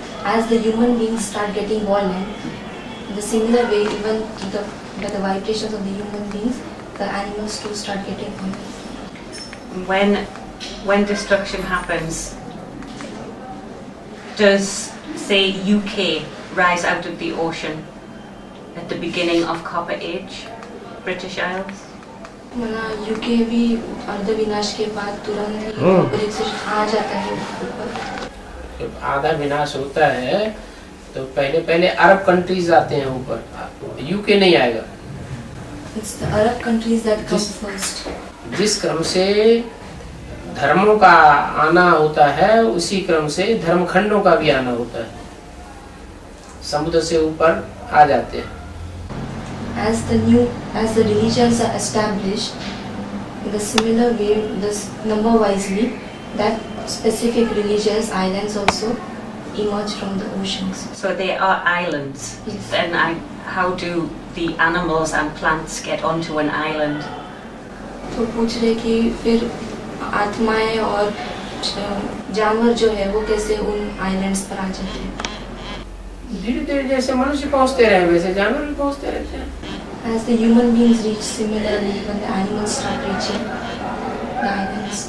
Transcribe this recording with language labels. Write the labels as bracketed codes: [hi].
[en] As the human beings start getting violent, in the similar way, even by the vibrations of the human beings, the animals too start getting violent. When destruction happens, does, say, UK rise out of the ocean at the beginning of Copper Age, British Isles? [hi] UK भी अर्ध विनाश के बाद तुरंत ही आ जाता है ऊपर। जब आधा विनाश होता है तो पहले अरब कंट्रीज आते हैं ऊपर, यूके नहीं आएगा। [en] It's the Arab countries that come first. [hi] जिस क्रम से धर्मों का आना होता है उसी क्रम से धर्मखंडों का भी आना होता है, समुद्र से ऊपर आ जाते हैं। [en] As the religions are established, in the similar way, number wisely, that specific religious islands also emerge from the oceans. So they are islands. Yes. Then how do the animals and plants get onto an island? [hi] तो पूछ रहे कि फिर आत्माएं और जानवर जो है वो कैसे उन आइलैंड्स पर आ जाते हैं? धीरे धीरे जैसे मनुष्य पहुंचते रहे वैसे जानवर भी पहुंचते रहते हैं। [en] As the human beings reach, similarly when the animals start reaching the islands.